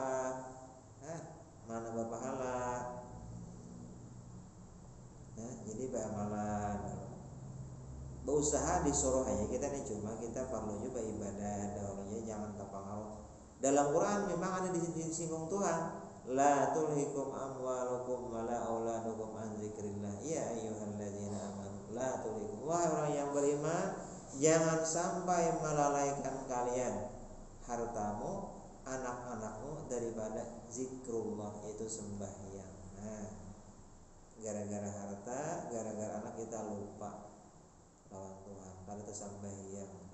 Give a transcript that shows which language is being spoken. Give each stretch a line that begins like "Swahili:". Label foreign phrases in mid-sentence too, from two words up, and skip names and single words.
Banjar: Nah, mana berpahala? Nah, jadi beramalan, berusaha disuruh aja kita nih, cuma kita perlu juga ibadah dahulunya, jangan terpengaruh. Dalam Quran memang ada disinggung Tuhan,
Arabic: لا تلهكم أموالكم ولا أولادكم عن ذكر الله يا أيها الذين آمنوا لا تلهكم,
Indonesian: wahai orang yang beriman, jangan sampai melalaikan kalian hartamu, anak-anakmu daripada zikrullah, itu sembahyang.
Banjar: Nah, gara-gara harta, gara-gara anak kita lupa lawan Tuhan, kalau itu sembahyang.